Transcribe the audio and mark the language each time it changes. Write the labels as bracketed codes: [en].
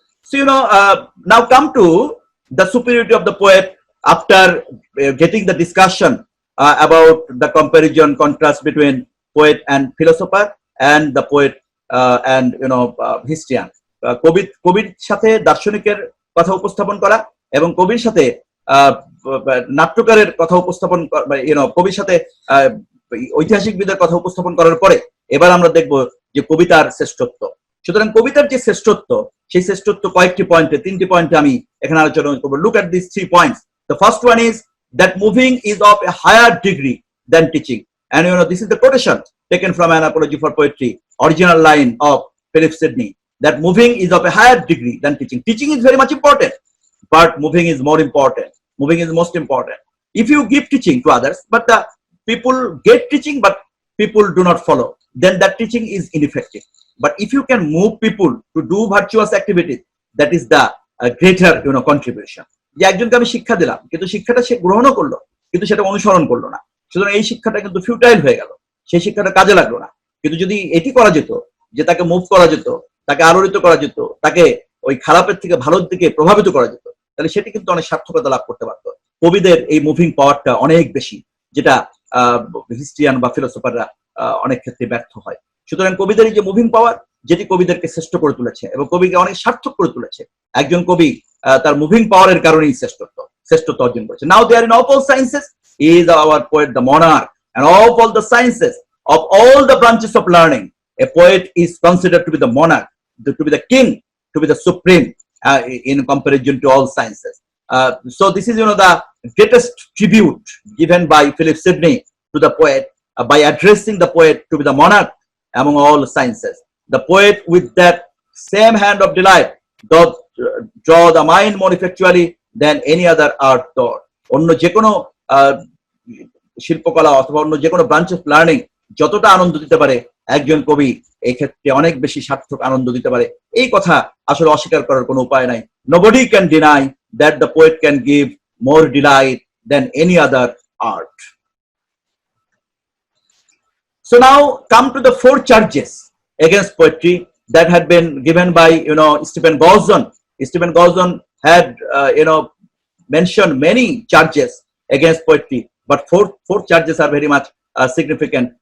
[en] So now come to the superiority of the poet after getting the discussion about the comparison contrast between poet and philosopher and the poet and historian. [bn] কবির সাথে দার্শনিকের কথা উপস্থাপন করা এবং কবির সাথে নাট্যকারের কথা উপস্থাপন, কবির সাথে ঐতিহাসিকবিদের কথা উপস্থাপন করার পরে এবার আমরা দেখব যে কবিতার শ্রেষ্ঠত্ব। সুতরাং কবিতার যে শ্রেষ্ঠত্ব, সেই শ্রেষ্ঠত্ব কয়েকটি পয়েন্টে, তিনটি পয়েন্টে আমি এখানে আলোচনা করব। [en] Look at this 3 points. The first one is that moving is of a higher degree than teaching, and this is the quotation taken from An Apology for Poetry, original line of Philip Sidney, that moving is of a higher degree than teaching. Teaching is very much important, but moving is more important. Moving is most important. If you give teaching to others, but the people get teaching but people do not follow, then that teaching is ineffective. But if you can move people to do virtuous activities, that is the greater contribution. [bn] যে একজনকে আমি শিক্ষা দিলাম, কিন্তু শিক্ষাটা সে গ্রহণও করলো কিন্তু সেটা অনুসরণ করলো না, সুতরাং এই শিক্ষাটা কিন্তু ফিউটাইল হয়ে গেল, সেই শিক্ষাটা কাজে লাগলো না। কিন্তু যদি এটি করা যেত যে তাকে মুভ করা যেত, তাকে আলোড়িত করা যেত, তাকে ওই খারাপের থেকে ভালোর দিকে প্রভাবিত করা যেত, তাহলে সেটি কিন্তু অনেক সার্থকতা লাভ করতে পারত। কবিদের এই মুভিং পাওয়ারটা অনেক বেশি, যেটা হিস্ট্রিয়ান বা ফিলোসফাররা অনেক ক্ষেত্রে ব্যর্থ হয়। সুতরাং কবিদের এই যে মুভিং পাওয়ার, যেটি কবিদেরকে শ্রেষ্ঠ করে তুলেছে এবং কবিকে অনেক সার্থক করে তুলেছে। একজন কবি তার মুভিং পাওয়ারের কারণেই শ্রেষ্ঠত্ব অর্জন করেছে। [en] Now there in all sciences is our poet the monarch, and of all the sciences, of all the branches of learning, a poet is considered to be the monarch, to be the king, to be the supreme in comparison to all sciences. So this is the greatest tribute given by Philip Sidney to the poet by addressing the poet to be the monarch among all sciences. The poet with that same hand of delight doth draw the mind more effectually than any other art thought. [bn] অন্য যে কোনো শিল্পকলা অথবা অন্য যে কোনো branch of learning যতটা আনন্দ দিতে পারে, একজন কবি এই ক্ষেত্রে অনেক বেশি সার্থক আনন্দ দিতে পারে। এই কথা আসলে অস্বীকার করার কোনো উপায় নাই। [en] Nobody can deny that the poet can give more delight than any other art. So now come to the 4 charges against poetry that had been given by Stephen Gordon. Stephen Gordon had mentioned many charges against poetry, but four charges are very much significant.